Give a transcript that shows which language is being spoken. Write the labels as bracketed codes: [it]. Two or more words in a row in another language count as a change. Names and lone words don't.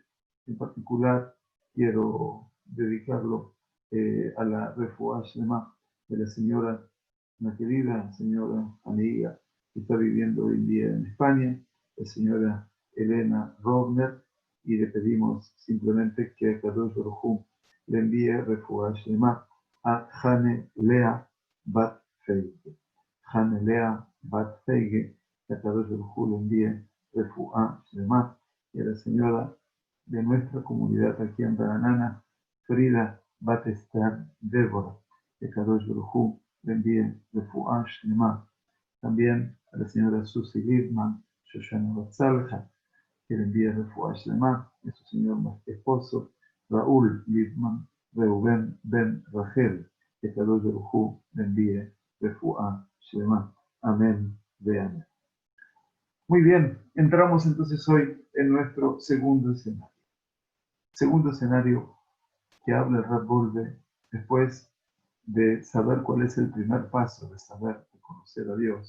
[es] En particular, quiero dedicarlo a la refugia de la señora, una querida señora amiga que está viviendo hoy en día en España, la señora Elena Rovner, y le pedimos simplemente que [he] קדוש ברוך הוא [es] le envíe [he] רפואה שלמה [es] a Hane Lea Bat Feige. Hane Lea Bat Feige, que [he] קדוש ברוך הוא [es] le envíe [he] רפואה שלמה, [es] y a la señora de nuestra comunidad aquí en Baranana, Frida Bat Esther Débora, que [he] קדוש ברוך הוא [es] le envíe [he] רפואה שלמה. [es] También a la señora Susi Liebman, Shoshana Batzalja, que le envíe [he] רפואה שלמה, [es] y a su señor esposo, Raúl Liebman, Reuben Ben Rachel, que [he] קדוש ברוך הוא [es] le envíe [he] רפואה שלמה. [es] Amén de amén. Muy bien, entramos entonces hoy en nuestro segundo escenario. Segundo escenario que habla el Rav Wolbe después de saber cuál es el primer paso de saber, de conocer a Dios.